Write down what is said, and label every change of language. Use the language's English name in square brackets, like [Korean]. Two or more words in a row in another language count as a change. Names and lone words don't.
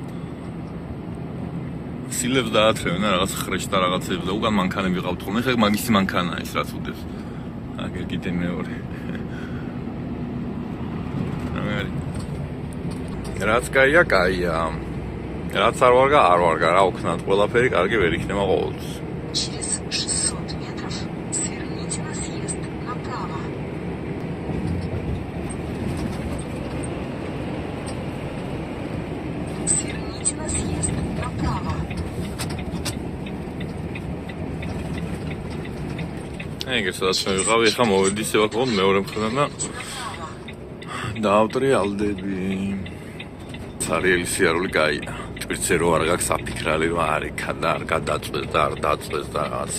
[Georgian] სილებს დაათრევენ რაღაც ხრეჭს და რაღაცებს და უკან მანქანები ყავთ ხოლმე. ხა მაგისი მანქანაა ის რაც უდევს. აგერ კიდე მეორე. რაც კაია, კაია. რაც არ ვარგა, რა უქნათ, ყველაფერი კარგი ვერ იქნება ყოველთვის. [Russian] Через 600 метров сверните на съезд направо. Сверните на съезд направо. [Georgian] ეგრე სადაც მე ვიყავი, ხა მოვედი ისევ აქ მეორე მხრიდან და დავტრიალდები. სარიელი სიარული კაია. ტვირთზე რო არ გაქვს აფიქრალი რომ არ იქა და არ გადაწვეს და არ დაწვეს და რაღაცე.